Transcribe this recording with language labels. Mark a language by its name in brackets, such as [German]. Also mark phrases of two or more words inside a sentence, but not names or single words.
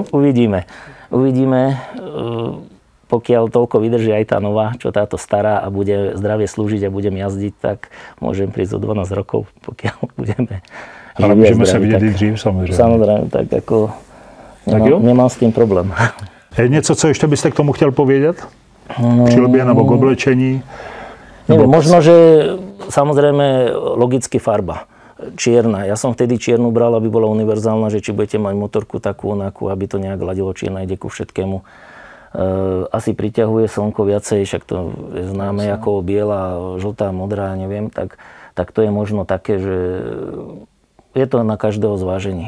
[Slovak] Uvidíme. Pokiaľ toľko vydrží aj tá nová, čo táto stará a bude zdravie slúžiť a budem jazdiť, tak môžem prísť o 12 rokov, pokiaľ budeme. Ale môžeme sa vidieť i dřív, samozrejme. Samozrejme, tak ako nemám s tým problém. [Czech] Je něco, co ještě byste k tomu chtěl povědět? Přilbě nebo k oblečení? [Slovak] Neviem, možno, že samozrejme logicky farba. Čierna. Ja som vtedy čiernu bral, aby bola univerzálna, že či budete mať motorku takú, onakú, aby to nejak ladilo, čierna ide ku všetkému. Asi priťahuje slnko viacej, však to je známe ako biela, žltá, modrá, neviem, tak to je možno také, že je to na každého zvážení.